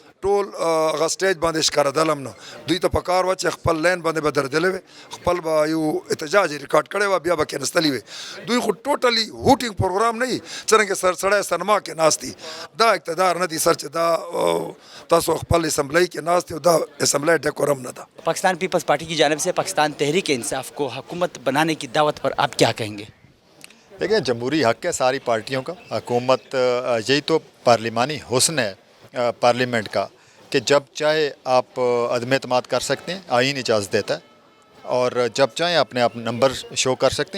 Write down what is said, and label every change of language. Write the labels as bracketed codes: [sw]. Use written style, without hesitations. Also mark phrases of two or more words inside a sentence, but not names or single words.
[ps] ټول هغه سټیج باندې ښکارېدل هم نه. دوی ته په کار وه چې خپل لین باندې به درېدلی وي، خپل به یو احتجاج ریکارډ کړی وه، بیا به کېنستلي وي. دوی خو [en] totally hooting [ps] پروګرام نه وي څرنګه سړی سینما کې ناست دي. دا اقتدار نه دي سر چې دا تاسو خپل اسمبلی کې ناست یو، دا [en] assembly decorum [ps] نه ده. [ur] پاکستان پیپلز پارٹی کی جانب سے پاکستان تحریک انصاف کو حکومت بنانے کی دعوت پر آپ کیا کہیں گے؟ دیکھیں جمہوری حق ہے ساری پارٹیوں کا. حکومت یہی تو پارلیمانی حسن ہے پارلیمنٹ کا کہ جب چاہے آپ عدم اعتماد کر سکتے ہیں، آئین اجازت دیتا ہے، اور جب چاہیں اپنے آپ [en] number show [ur] کر سکتے ہیں.